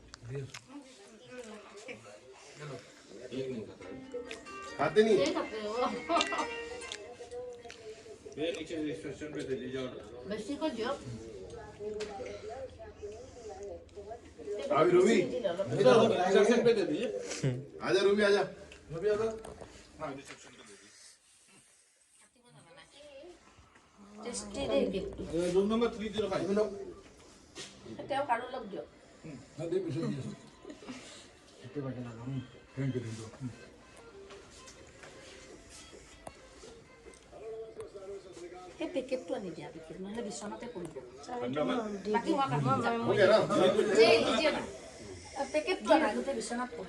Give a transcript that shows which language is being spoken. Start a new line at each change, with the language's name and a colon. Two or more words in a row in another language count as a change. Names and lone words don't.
Hindi: खाते नहीं अभी रूबी आजा रूबी आजा
English: Room number 305
Assamese: পেকেটটো আনি দিয়া পেকেট নহলে বিছনাতে পৰিব পেকেটটো আগতে বিছনাত পৰিব